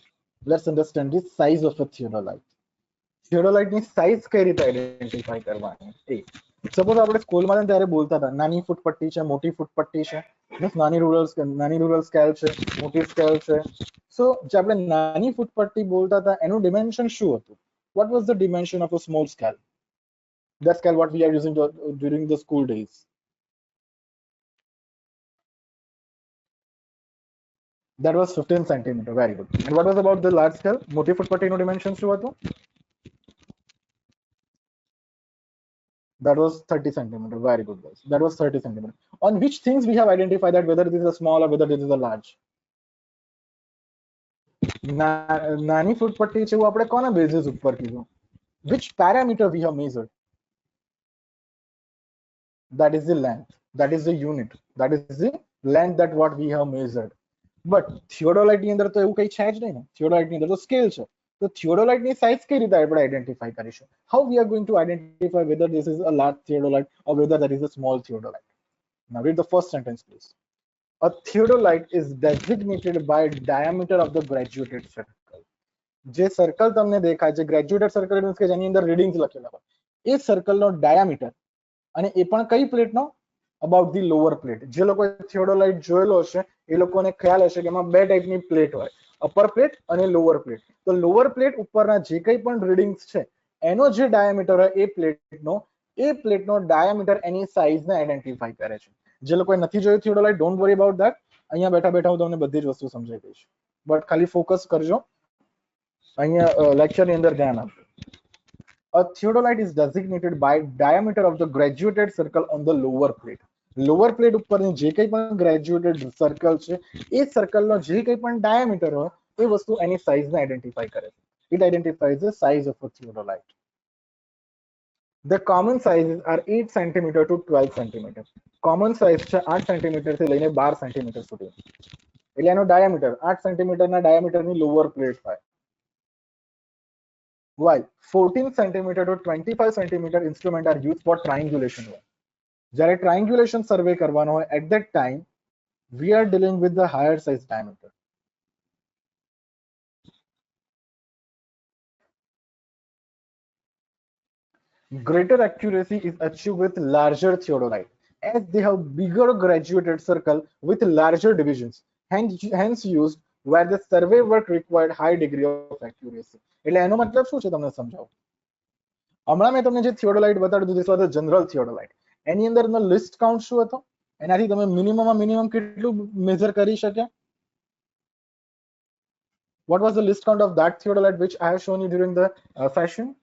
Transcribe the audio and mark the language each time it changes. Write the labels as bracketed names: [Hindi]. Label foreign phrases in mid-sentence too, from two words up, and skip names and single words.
[English] Let's understand the size of a theodolite. [Gujarati] Theodolite ની સાઇઝ કઈ રીતે આઈડેન્ટિફાઈ કરવાની? સપોઝ આપણે સ્કૂલમાં ત્યારે બોલતા હતા નાની ફૂટપટ્ટી છે, મોટી ફૂટપટ્ટી છે, મીન્સ નાની [English] rural scale [Gujarati] છે, મોટી સ્કેલ છે. સો જે આપણે નાની ફૂટપટ્ટી બોલતા હતા એનું ડિમેન્શન શું હતું? [English] What was the dimension of a small scale? That scale what we are using during the school days. That was 15 centimeter. Very good. And what was about the large scale? [Gujarati] મોટી ફૂટપટ્ટીનું dimension શું હતું? [English] That was 30 centimeter. Very good, guys. That was 30 centimeter. On which things we have identified that whether this is a small or whether this is a large? નાની ફૂટપટ્ટી છે એવું આપણે કોના બેઝિસ ઉપર કીધું? Which parameter we have measured? That is the length. That is the unit. That is the length that what we have measured. [Gujarati] But theodolite ની અંદર તો એવું કઈ છે જ નહીં ને. Theodolite ની અંદર તો સ્કેલ છે. તો theodolite ની સાઇઝ કઈ રીતે આપણે આઈડેન્ટિફાઈ કરીશું? [English] How we are going to identify whether this is a large theodolite or whether that is a small theodolite? Now read the first sentence, please. A theodolite is designated by diameter of the graduated circle. [Gujarati] જે સર્કલ તમને દેખાય છે [English] graduated circle means [Gujarati] કે જેની અંદર રીડિંગ્સ લખેલા હોય એ સર્કલનો ડાયામીટર અને એ પણ કઈ પ્લેટનો? [English] about the lower plate. [Gujarati] જે લોકોએ થિયોડોલાઇટ જોયેલો હશે એ લોકોને ખ્યાલ હશે કે એમાં બે ટાઈપની પ્લેટ હોય, [English] upper plate [Gujarati] અને [English] lower plate. [Gujarati] તો [English] lower plate [Gujarati] ઉપરના જે કંઈ પણ રીડિંગ્સ છે એનો જે ડાયામીટર હોય એ પ્લેટનો ડાયામીટર એની સાઇઝને આઈડેન્ટિફાઈ કરે છે. જે લોકોએ નથી જોયું થિયોડોલાઇટ, [English] don't worry about that. [Gujarati] અહીંયા બેઠા બેઠા હું તમને બધી જ વસ્તુ સમજાવી દઈશ, બટ ખાલી ફોકસ કરજો. અહીંયા લેક્ચરની અંદર ધ્યાન આપજો. [English] A theodolite is designated by diameter of the graduated circle on the lower plate. Lower plate [Gujarati] ઉપરની જે કંઈ પણ [English] graduated circle [Gujarati] છે એ circle નો જે કંઈ પણ diameter હોય એ વસ્તુ એની size ને identify કરે છે. [English] It identifies the size of a theodolite. The common sizes are 8 cm to 12 cm. Common size [Gujarati] છે 8 cm થી લઈને 12 cm સુધી. એટલે એનો diameter 8 cm ના diameter ની [English] lower plate [Gujarati] હોય. [English] While 14 cm to 25 cm instrument are used for triangulation work. [Gujarati] જ્યારે triangulation survey કરવાનો હોય [English] at that time we are dealing with the higher size diameter. Greater accuracy is achieved with larger theodolite as they have bigger graduated circle with larger divisions, hence used where the survey work required high degree of accuracy. [Gujarati] એટલે એનો મતલબ શું છે તમને સમજાવું. હમણાં મેં તમને જે થિયોડોલાઇટ બતાડ્યું હતું [English] this was the general theodolite. [Gujarati] એની અંદરનો [English] least count [Gujarati] શું હતો? એનાથી તમે મિનિમમ કેટલું મેઝર કરી શક્યા? [English] What was the list count of that theodolite which I have shown you during the session?